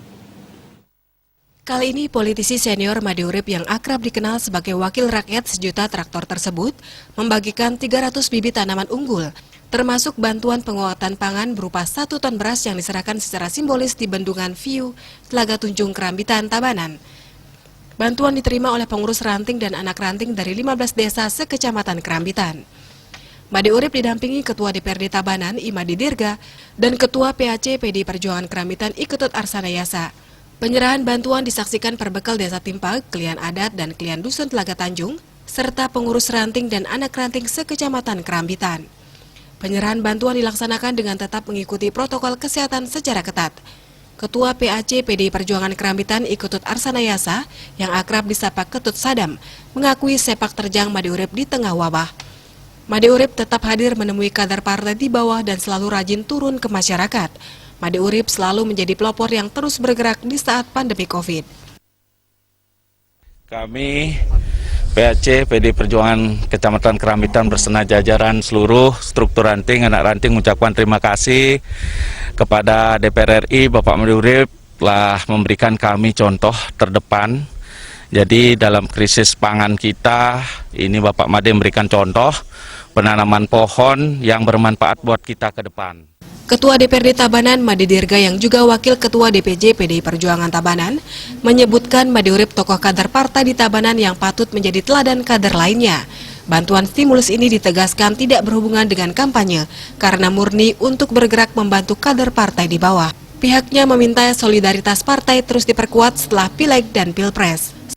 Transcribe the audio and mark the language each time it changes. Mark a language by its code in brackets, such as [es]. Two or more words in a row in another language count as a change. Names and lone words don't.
[id] Kali ini politisi senior Imade Urip yang akrab dikenal sebagai wakil rakyat sejuta traktor tersebut membagikan 300 bibit tanaman unggul, termasuk bantuan penguatan pangan berupa 1 ton beras yang diserahkan secara simbolis di Bendungan Viu, Telaga Tunjung Kerambitan, Tabanan. Bantuan diterima oleh pengurus ranting dan anak ranting dari 15 desa sekecamatan Kerambitan. Imade Urip didampingi Ketua DPRD Tabanan, Imade Dirga, dan Ketua PAC PDI Perjuangan Kerambitan, Iketut Arsanayasa. Penyerahan bantuan disaksikan perbekal Desa Timpag, Klian Adat, dan Klian Dusun Telaga Tanjung, serta pengurus ranting dan anak ranting sekecamatan Kerambitan. Penyerahan bantuan dilaksanakan dengan tetap mengikuti protokol kesehatan secara ketat. Ketua PAC PDI Perjuangan Kerambitan, Iketut Arsanayasa, yang akrab disapa Ketut Sadam, mengakui sepak terjang Imade Urip di tengah wabah. Imade Urip tetap hadir menemui kader partai di bawah dan selalu rajin turun ke masyarakat. Imade Urip selalu menjadi pelopor yang terus bergerak di saat pandemi COVID. Kami PAC PDI Perjuangan Kecamatan Kerambitan bersama jajaran seluruh struktur ranting, anak ranting mengucapkan terima kasih kepada DPR RI, Bapak Imade Urip telah memberikan kami contoh terdepan. Jadi dalam krisis pangan kita, ini Bapak Imade memberikan contoh penanaman pohon yang bermanfaat buat kita ke depan. Ketua DPRD Tabanan, Imade Dirga, yang juga Wakil Ketua DPJ PDI Perjuangan Tabanan, menyebutkan Imade Urip tokoh kader partai di Tabanan yang patut menjadi teladan kader lainnya. Bantuan stimulus ini ditegaskan tidak berhubungan dengan kampanye, karena murni untuk bergerak membantu kader partai di bawah. Pihaknya meminta solidaritas partai terus diperkuat setelah Pileg dan Pilpres.